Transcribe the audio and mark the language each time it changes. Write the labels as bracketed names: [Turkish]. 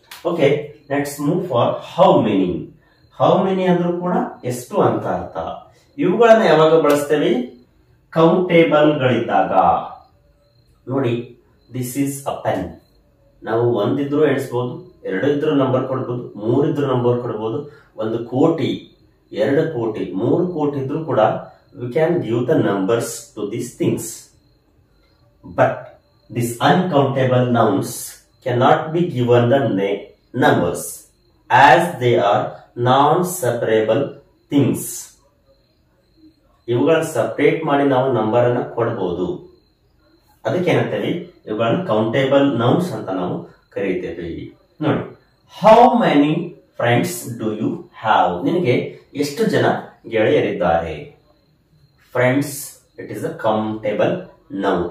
[English] Okay, let's move for how many. How many [Kannada] ಅಂದ್ರೂ ಕೂಡ ಎಷ್ಟು ಅಂತ ಅರ್ಥ. ಇವುಗಳನ್ನ ಯಾವಾಗ ಬಳಸ್ತೇವೆ? ಕೌಂಟೇಬಲ್ ಗಳಿದ್ದಾಗ. ನೋಡಿ, [English] This is a pen. [Kannada] ನಾವು ಒಂದಿದ್ರು ಎಣಿಸಬಹುದು, ಎರಡು ಇದ್ರು ನಂಬರ್ ಕೊಡ್ಬೋದು, ಮೂರಿದ್ರು ನಂಬರ್ ಕೊಡ್ಬೋದು. 1 ಕೋಟಿ, 2 ಕೋಟಿ, 3 ಕೋಟಿ ಇದ್ರು ಕೂಡ [English] we can give the numbers to these things. But these uncountable nouns cannot be given the numbers as they are non-separable things. [Kannada] ಇವುಗಳನ್ನ ಸಪರೇಟ್ ಮಾಡಿ ನಾವು ನಂಬರ್ ಅನ್ನ ಕೊಡಬಹುದು. ಅದಕ್ಕೆ ಏನಂತೇವೆ? ಇವುಗಳನ್ನು ಕೌಂಟೇಬಲ್ ನೌನ್ಸ್ ಅಂತ ನಾವು ಕರೀತೇವೆ. [English] ನೋಡಿ, how many friends do you have? [Kannada] ನಿನಗೆ ಎಷ್ಟು ಜನ ಗೆಳೆಯರಿದ್ದಾರೆ? [English] Friends it is a countable noun.